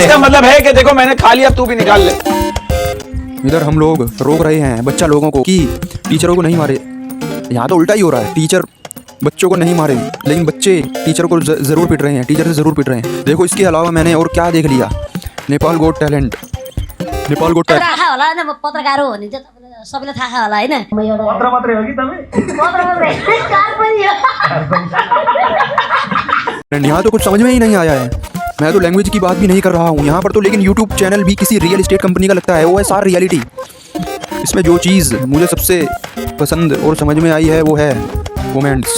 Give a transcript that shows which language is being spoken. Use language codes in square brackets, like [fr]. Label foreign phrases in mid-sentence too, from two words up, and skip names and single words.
[hi] इसका मतलब है कि देखो मैंने खा लिया, तू भी निकाल ले। इधर हम लोग रोक रहे हैं बच्चा लोगों को कि टीचरों को नहीं मारे। यहाँ तो उल्टा ही हो रहा है, टीचर बच्चों को नहीं मारे, लेकिन बच्चे टीचर को ज़रूर पिट रहे हैं, टीचर से ज़रूर पिट रहे हैं। देखो इसके अलावा मैंने और क्या देख लिया। नेपाल गोट टैलेंट। [ne] पत्रकार हो भने चाहिँ सबैलाई थाहा होला हैन। म एउटा पत्र मात्रै हो कि तपाई? [hi] यहाँ तो कुछ समझ में ही नहीं आया है। मैं तो लैंग्वेज की बात भी नहीं कर रहा हूँ यहाँ पर तो, लेकिन [en] YouTube channel [hi] भी किसी [en] real estate company [hi] का लगता है। वो है सार रियलिटी। इसमें जो चीज़ मुझे सबसे पसंद और समझ में आई है वो है कमेंट्स।